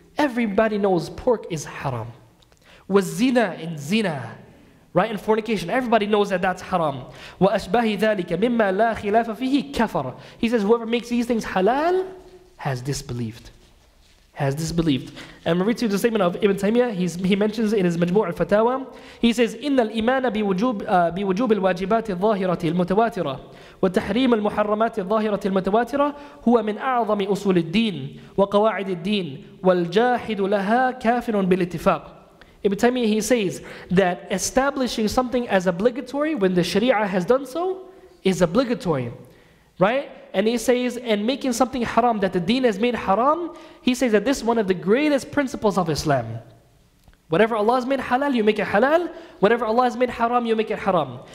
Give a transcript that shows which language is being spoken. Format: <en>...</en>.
<en>Everybody knows pork is haram. وَالزِّنَا in zina. Right? And fornication. Everybody knows that that's haram.</en> <ar>وَأَشْبَهِ ذَلِكَ مِمَّا لَا خِلَافَ فِيهِ كَفَرَ.</ar> <en>He says, whoever makes these things halal has disbelieved. Has disbelieved. And we read to the statement of Ibn Taymiyyah. He mentions in his Majmu' al-Fatawa, he says,</en> <ar>إِنَّ الْإِيمَانَ بِوُجُوبِ الْوَاجِبَاتِ الظَّاهِرَةِ الْمُتَوَاتِرَةِ وَتَحْرِيمِ الْمُحَرَّمَاتِ الظَّاهِرَةِ الْمُتَوَاتِرَةِ هُوَ مِنْ أَعْظَمِ أُصُولِ الدِّينِ وَقَوَاعِدِ الدِّينِ وَالْجَاحِدُ لَهَا كَافِرٌ بِالْإِتِّفَاقِ.</ar> <en>Ibn Taymiyyah, he says that establishing something as obligatory when the Sharia has done so is obligatory. Right? And he says, and making something haram that the deen has made haram, he says that this is one of the greatest principles of Islam. Whatever Allah has made halal, you make it halal. Whatever Allah has made haram, you make it haram.</en>